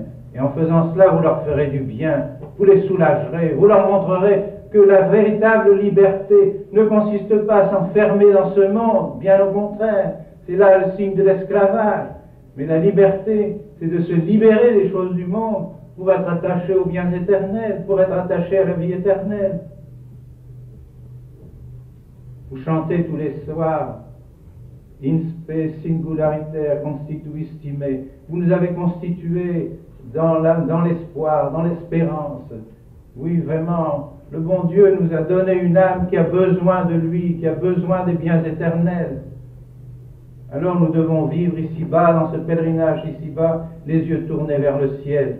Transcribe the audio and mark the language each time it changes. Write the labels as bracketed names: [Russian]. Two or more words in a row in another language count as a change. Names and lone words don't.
[French] Et en faisant cela, vous leur ferez du bien, vous les soulagerez, vous leur montrerez que la véritable liberté ne consiste pas à s'enfermer dans ce monde, bien au contraire, c'est là le signe de l'esclavage. Mais la liberté, c'est de se libérer des choses du monde pour être attaché aux biens éternels, pour être attaché à la vie éternelle. Vous chantez tous les soirs, [Latin] in spe singulariter constituistime. [French] Vous nous avez constitués dans l'espoir, dans l'espérance. Oui, vraiment, le bon Dieu nous a donné une âme qui a besoin de lui, qui a besoin des biens éternels. Alors nous devons vivre ici-bas, dans ce pèlerinage ici-bas, les yeux tournés vers le ciel.